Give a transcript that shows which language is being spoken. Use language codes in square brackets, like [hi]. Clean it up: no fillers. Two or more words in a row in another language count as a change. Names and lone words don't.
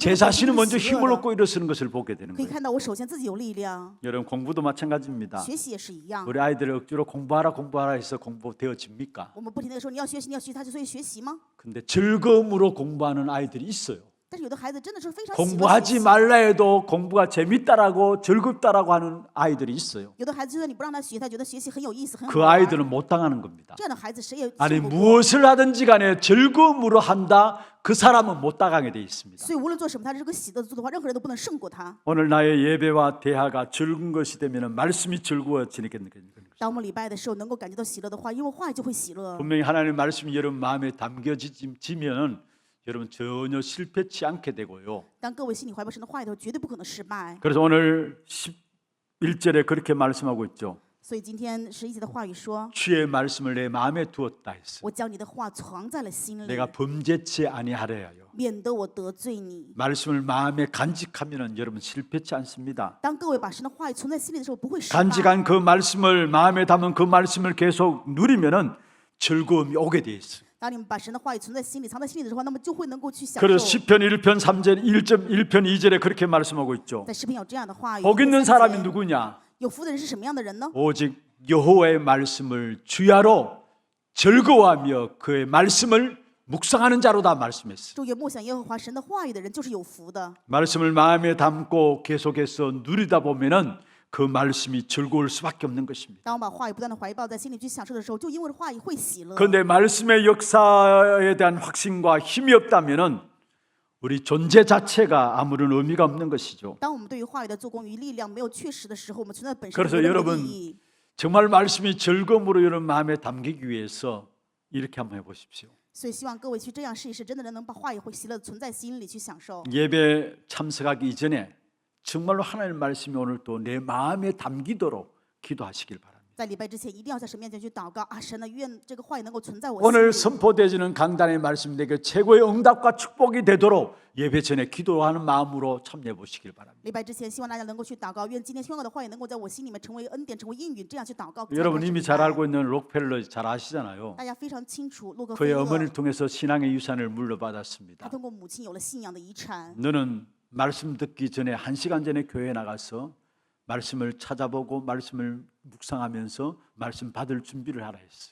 [ko] 제 [zh] 这个本身 [ko] 자신은 [zh] 就 [ko] 먼저 [zh] 是喜乐 [ko] 힘을 [zh] 的 [ko] 얻고 일어서는 것을 보게 되는 [zh] 可以 [ko] 거예요. [zh] 看到我首先自己有力量， [ko] 여러분 공부도 마찬가지입니다. [zh] 学习也是一样。 [ko] 우리 아이들을 억지로 공부하라 해서 공부되어집니까? [zh] 我们不停的说你要学习，你要学习，他就所以学习吗？ [ko] 근데 즐거움으로 공부하는 아이들이 있어요. [zh] 但是有的孩子真的是非常喜欢学 [ko] 공부하지 [zh] 习。 [ko] 말라 해도 공부가 재밌다라고 즐겁다라고 하는 아이들이 있어요. [zh] 有的孩子就算你不让他学，他觉得学习很有意思，很好 [ko] 그 [zh] 玩。 [ko] 아이들은 못 당하는 겁니다. [zh] 这样的孩子谁也 [ko] 아니 [zh] 胜不过。 [ko] 무엇을 하든지 간에 즐거움으로 한다. 그 사람은 못 당하게 돼 있습니다. [zh] 所以无论做什么，他是个喜乐的做的话，任何人都不能胜过他。 [ko] 오늘 나의 예배와 대화가 즐거운 것이 되면 말씀이 즐거워지는 거예요. [zh] 当我们礼拜的时候能够感觉到喜乐的话，因为话语就会喜乐。 [ko] 분명히 하나님의 말씀이 여러분 마음에 담겨지면 여러분 전혀 실패치 않게 되고요. [zh] 当各位心里怀抱神的话语的时候，绝对不可能失败。 [ko] 그래서 오늘 11절에 그렇게 말씀하고 있죠. [zh] 所以今天11节的话语说 [ko] 주의 말씀을 내 마음에 두었다 했어. [zh] 我将你的话藏在了心里， [ko] 내가 범죄치 아니하려요. [zh] 免得我得罪你。 [ko] 말씀을 마음에 간직하면은 여러분 실패치 않습니다. [zh] 当各位把神的话语存在心里的时候，不会失败。 [ko] 간직한 그 말씀을 마음에 담은 그 말씀을 계속 누리면은 즐거움이 오게 돼 있어요. [zh] 当你们把神的话语存在心里、藏在心里的时候，那么就会能够去享 [ko] 그래서 [zh] 受。 [ko] 시편 1편 3절 1.1편 2절에 그렇게 말씀하고 있죠. [zh] 在诗篇有这样的话语。 [ko] 복 있는 [zh] 3 [ko] 사람이 [zh] 节 [ko] 누구냐? [zh] 有福的人是什么样的人呢？ [ko] 오직 여호와의 말씀을 주야로 즐거워하며 그의 말씀을 묵상하는 자로다 말씀했어요. [zh] 昼夜默想耶和华神的话语的人就是有福的。 [ko] 말씀을 마음에 담고 계속해서 누리다 보면은 그 말씀이 즐거울 수밖에 없는 것입니다. [zh] 当我把话语不断的怀抱在心里去享受的时候，就因为话语会喜乐。 [ko] 그런데 말씀의 역사에 대한 확신과 힘이 없다면은 우리 존재 자체가 아무런 의미가 없는 것이죠. [zh] 当我们对于话语的做工与力量没有确实的时候，我们存在本身 [ko] 그래서 [zh] 没有任何 [ko] 여러분 [zh] 意义。 [ko] 정말 말씀이 즐거움으로 여러분 마음에 담기기 위해서 이렇게 한번 해보십시오. [zh] 所以希望各位去这样试一试，真的能把话语会喜乐地存在心里去享受。 [ko] 예배 참석하기 이전에 정말로 하나님의 말씀이 오늘 또 내 마음에 담기도록 기도하시길 바랍니다. [zh] 在礼拜之前，一定要在神面前去祷告啊！神呢，愿这个话语能够存在我 [ko] 오늘 [zh] 心里。 [ko] 선포되어지는 강단의 말씀이 내게 최고의 응답과 축복이 되도록 예배 전에 기도하는 마음으로 참여해 보시길 바랍니다. [zh] 礼拜之前，希望大家能够去祷告，愿今天宣告的话语能够在我心里面成为恩典，成为应允，这样去祷告。 [ko] 여러분 [zh] 才 [ko] 이미 [zh] 开始 [ko] 잘 [zh] 礼拜 [ko] 알고 있는 록펠러 잘 아시잖아요. [zh] 大家非常清楚，洛克菲 [ko] 그의 [zh] 勒 [ko] 어머니를 통해서 신앙의 유산을 [zh] 他 [ko] 물려받았습니다. [zh] 通过母亲有了信仰的遗产。 [ko] 너는 말씀 듣기 전에 1시간 전에 교회에 나가서 말씀을 찾아보고 말씀을 묵상하면서 말씀 받을 준비를 하라 했어요.